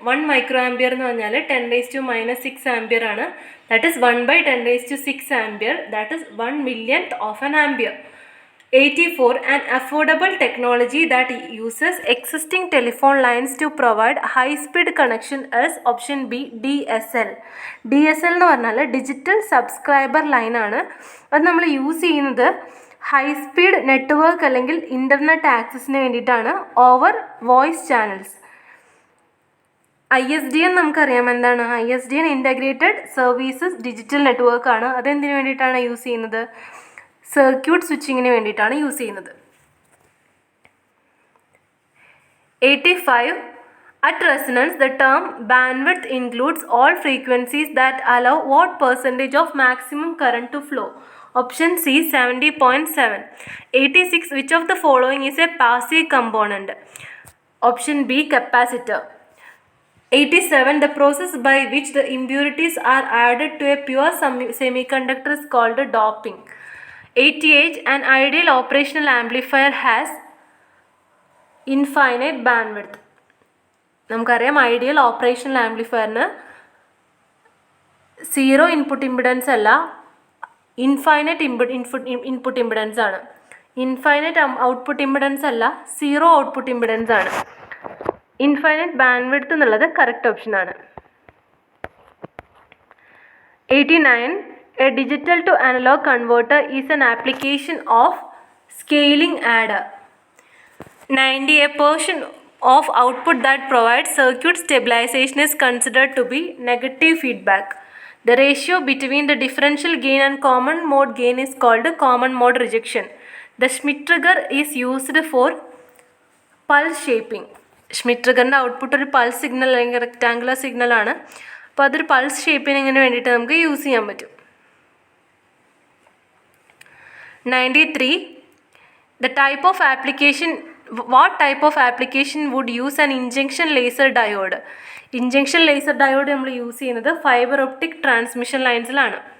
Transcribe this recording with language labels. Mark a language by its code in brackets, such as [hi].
[ml] 1 microampere എന്ന് പറഞ്ഞാൽ 10⁻⁻6 ampere ആണ്. [en] That is 1/10⁻6 ampere. That is 1 millionth of an ampere. 84. An affordable technology that uses existing telephone lines to provide high-speed connection is option B, DSL. [ml] DSL എന്ന് പറഞ്ഞാൽ digital subscriber line ആണ്. അത് നമ്മൾ use ചെയ്യുന്നത് high speed network അല്ലെങ്കിൽ internet ആക്സസിന് വേണ്ടിയിട്ടാണ്, [en] Over voice channels. [ml] ISDN നമുക്കറിയാം എന്താണ്. ISDN integrated services digital network ആണ്. അതെന്തിനു വേണ്ടിയിട്ടാണ് യൂസ് ചെയ്യുന്നത്? സർക്യൂട്ട് സ്വിച്ചിങ്ങിന് വേണ്ടിയിട്ടാണ് യൂസ് ചെയ്യുന്നത്. [en] 85. At resonance, the term bandwidth includes all frequencies that allow what percentage of maximum current to flow? Option C, 70.7. 86. Which of the following is a passive component? Option B, capacitor. 87. The process by which the impurities are added to a pure semiconductor is called doping. 88. An ideal operational amplifier has infinite bandwidth. [ml] നമുക്കറിയാം ideal operational ആംപ്ലിഫയറിന് 0 input impedance അല്ല, infinite input impedance ആണ്. Infinite output impedance അല്ല, 0 output impedance ആണ്. Infinite bandwidth എന്നുള്ളത് correct ഓപ്ഷനാണ്. [en] 89. A digital to analog converter is an application of scaling adder. 90. A portion of output that provides circuit stabilization is considered to be negative feedback. The ratio between the differential gain and common mode gain is called common mode rejection. The Schmitt trigger is used for pulse shaping. [ml] Schmitt triggerൻ്റെ output ഒരു pulse signal അല്ലെങ്കിൽ rectangular signal ആണ്. അപ്പോൾ അതൊരു pulse ഷേപ്പിങ്ങിന് വേണ്ടിയിട്ട് നമുക്ക് use ചെയ്യാൻ പറ്റും. [en] 93. The type of application, what type of application would use an injection laser diode? [ml] Injection laser diode നമ്മൾ യൂസ് ചെയ്യുന്നത് ഫൈബർ ഒപ്റ്റിക് ട്രാൻസ്മിഷൻ ലൈൻസിലാണ്.